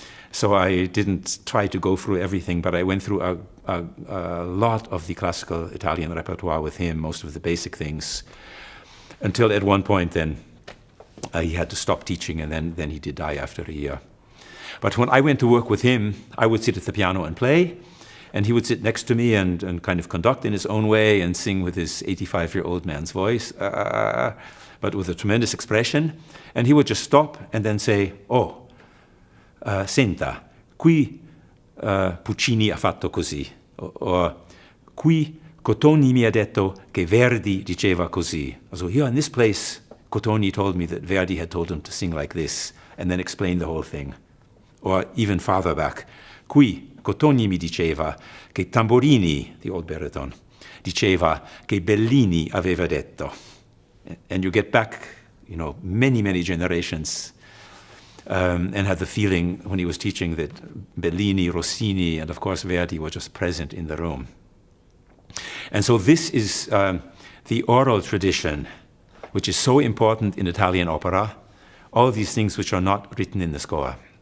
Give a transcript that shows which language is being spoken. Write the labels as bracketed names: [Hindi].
[English] So I didn't try to go through everything, but I went through a lot of the classical Italian repertoire with him, most of the basic things, until at one point then he had to stop teaching, and then he did die after a year. But when I went to work with him, I would sit at the piano and play, and he would sit next to me and kind of conduct in his own way and sing with his 85-year-old man's voice, but with a tremendous expression. And he would just stop and then say, [Italian] "Oh, senta, qui Puccini ha fatto così," or "Qui Cottoni mi ha detto che Verdi diceva così." [English] So here in this place, Cottoni told me that Verdi had told him to sing like this, and then explain the whole thing. Or even farther back, [Italian] "Qui Cottoni mi diceva che Tamborini," [English] the old baritone, [Italian] "diceva che Bellini aveva detto." [English] And you get back, many, many generations, and had the feeling when he was teaching that Bellini, Rossini, and of course Verdi were just present in the room. And so this is the oral tradition, which is so important in Italian opera, all these things which are not written in the score.